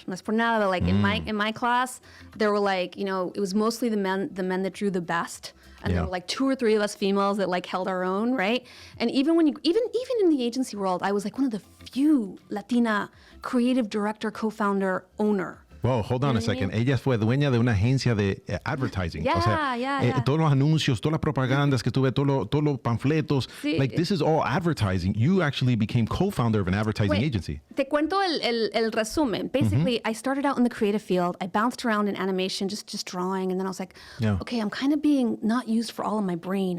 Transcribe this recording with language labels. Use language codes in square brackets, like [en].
[es] No es por nada, [en] but like in my class, there were like, it was mostly the men that drew the best. And there were like 2 or 3 of us females that like held our own, right? And even when even in the agency world, I was like one of the few Latina creative director, co-founder, owner. Whoa, hold on a second. [es] Ella fue dueña de una agencia de advertising. [en] Yeah, [es] o sea, todos los anuncios, todas las propagandas que tuve, todos los panfletos. Sí. [en] Like, this is all advertising. You actually became co-founder of an advertising agency. [es] Te cuento el resumen. [en] Basically, I started out in the creative field. I bounced around in animation, just drawing. And then I was like, okay, I'm kind of being not used for all of my brain.